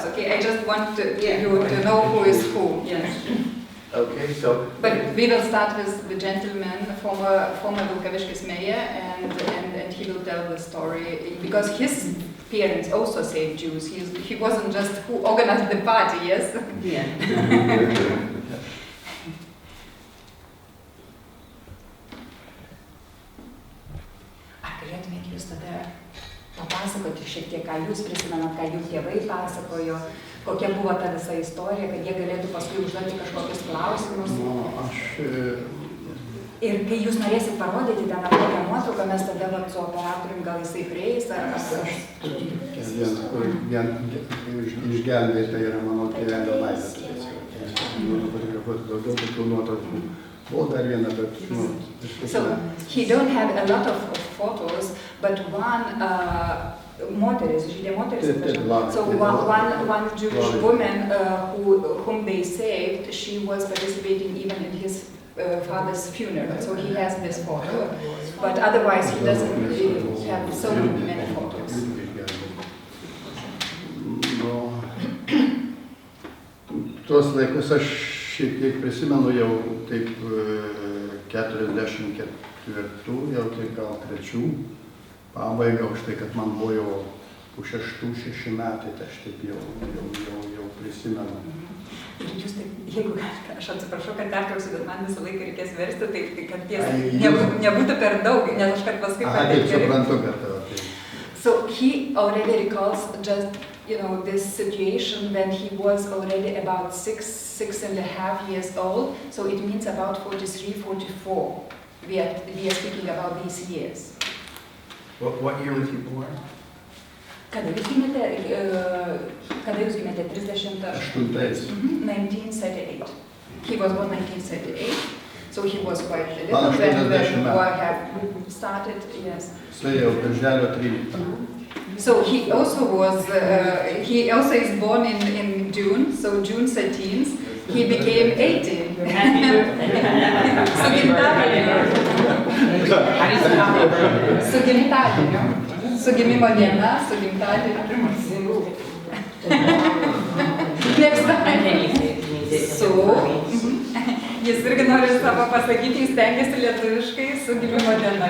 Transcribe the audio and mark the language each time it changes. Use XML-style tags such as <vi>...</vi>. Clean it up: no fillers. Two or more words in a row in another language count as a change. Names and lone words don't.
<en>Okay, I just want you to know who is who. Yes. Okay, so. But we will start with the gentleman, former Vilkaviškis mayor, and he will tell the story because his parents also saved Jews. He wasn't just who organized the party. Yes. Yeah.</en> <lt>Galėtumėt jūs tada papasakoti šiek tiek, ką jūs prisimenat, ką jų tėvai pasakojo, kokia buvo ta visa istorija, kad jie galėtų paskui užduoti kažkokius klausimus. Ir kai jūs norėsit parodyti ten ar kokią nuotrauką, mes tada su operatorium gal jisai prieis ar kas. Išgelbėta yra mano tėvelio laidotuvės. Noriu fotografuoti daugiau tokių nuotraukų. Buvo dar viena, bet</lt> <en>So he don't have a lot of photos, but one</en> <lt>moteris, žydė moteris.</lt> <en>So one Jewish woman whom they saved, she was participating even in his father's funeral. So he has this photo, but otherwise he doesn't have so many photos.</en> <lt>Tuos laikus aš šiek tiek prisimenu jau taip 44, jau taip gal 3 pabaigą, už tai, kad man buvo jau 6 metai, tai aš taip jau prisimenu. Jūs taip, jeigu aš atsiprašau, kad pertrauksiu, bet man visą laiką reikės versti, tai kad tiesa nebūtų per daug, nes aš kad paskui taip suprantu, kad</lt> <en>So he already recalls just, this situation when he was already about 6.5 years old. So it means about 43, 44. We are speaking about these years. What year was he born?</en> <lt>Kada jūs gimėte? 38.</lt> <en>1938. He was born 1938. So he was quite little when the war had started. Yes. So he also is born in June, so June 13th, he became 18.</en> <lt>Su gimimo diena, su gimtadieniu. Jis irgi nori savo pasakyti, jis stengiasi lietuviškai su gimimo diena.</lt>